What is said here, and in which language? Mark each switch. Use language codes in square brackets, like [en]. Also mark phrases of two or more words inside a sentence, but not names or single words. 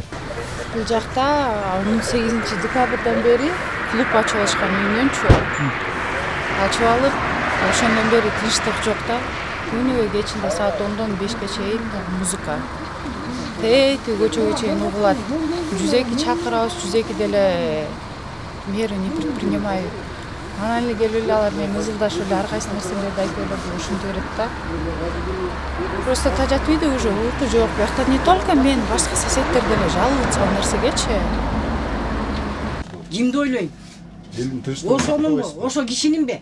[ky] Бул жакта 18 декабрдан бери клуб ачып алышкан үйүнөнчү. Ачып алып, ошондон бери тынчтык жок да. Күнүгө кечинде саат 10дон 5ке чейин музыка. Тейти көчөгө чейин угулат. 102 чакырабыз, 102 деле [ru] меры не предпринимают. [ky] Анан эле келип эле алар менен ызылдашып эле ар кайсы нерселерди айтып эле ушинтип берет да. Просто тажат үйдө уже uyku жок. Биякта [ru] не только [ky] мен, башка соседдер деле жалуются ал нерсегечи. Кимди ойлойм? Ошо кишининби?